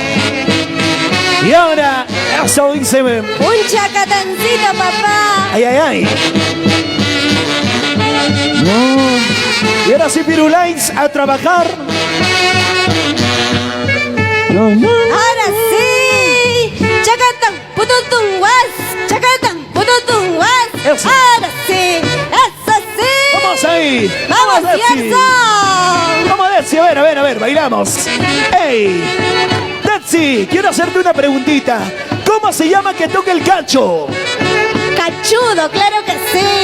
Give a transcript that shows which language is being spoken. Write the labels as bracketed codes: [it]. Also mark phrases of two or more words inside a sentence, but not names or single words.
[es] Y ahora, eso dice. Un chacatancito, papá. Ay, ay, ay. No. Y ahora sí, Pirulais, a trabajar. Ahora sí. Chacatán, pututunguas. Chacatán, pututunguas. Eso. Ahora sí. Eso sí. Vamos ahí. Vamos, Detsy. Gerson. Vamos, Detsy. A ver, bailamos. ¡Ey! Detsy sí, quiero hacerte una preguntita. ¿Cómo se llama que toca el cacho? Cachudo, claro que sí.